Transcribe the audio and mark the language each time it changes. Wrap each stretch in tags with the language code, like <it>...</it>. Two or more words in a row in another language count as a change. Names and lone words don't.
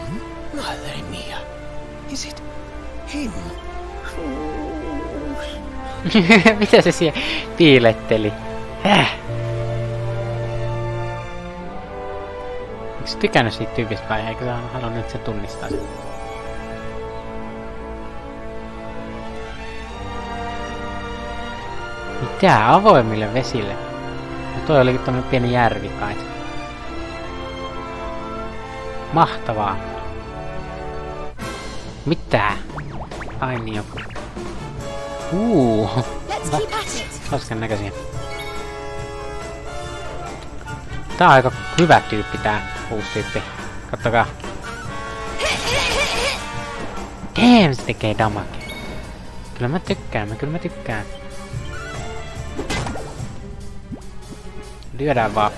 <es>Madre mia.</es> <en>Is it him?</en> <fi>Mitä se siellä piiletteli? Eikö sä tykännyt siitä tyypistä vai eikö sä halunnut, että se tunnistaa sen? Mitä? Avoimille vesille? No toi olikin tommonen pieni järvi kai. Mahtavaa. Mitä? Ai niin joku.</fi> <en>Let's keep at it.</en> <fi>Hauskan näköisiä. Tää on aika hyvä tyyppi tää uusi tyyppi. Kattokaa. Damn, se tekee damagea. Kyllä mä tykkään. Lyödään vaan.</fi>